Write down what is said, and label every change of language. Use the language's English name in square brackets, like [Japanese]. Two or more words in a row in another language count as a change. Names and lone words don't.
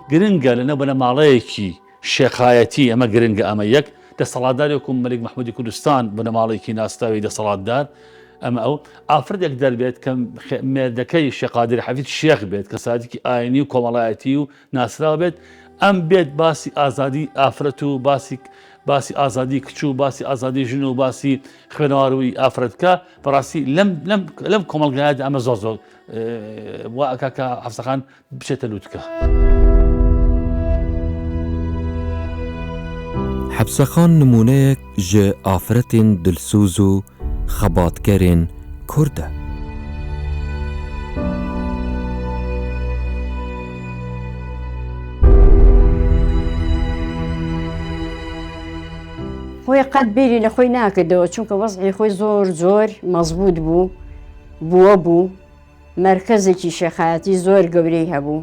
[Central Kurdish] گرنگە لەنە بنەماڵەیەکی شێخایەتی ئەمە گرنگە ئەمە یەک دەسەڵاتدارێکم مەلک محمودی کوردستان بنەماڵێکی ناستاوی دەسەڵاتدار ئەمە ئەو ئافرەتێک دەربێت کە مێردەکەی شێخ قادر حەفید شێخ بێت کە سادێکی ئاینی و کۆمەڵایەتی و ناسراو بێت ئەم بێت باسی ئازادی ئافرەت و باسی ئازادی کچ و باسی ئازادی ژن و باسی خوێنەواروی ئافرەتکە بەڕاستی لەم کۆمەڵگایەت ئەمە زۆر وا ئەکا کە حەفسەخان بچێتە لووتکە. [Kurdish] حەبسەخان نمونەیەک ji ئافرەتên dilsûz û xebatgerên Kurd e. [Central Kurdish] خۆی قەت بیری لە خۆی ناکردەوە چونکە وەزعی خۆی زۆر مەزبوط بوو مرکزێکی شێخایەتی زۆر گەورەی هەبوو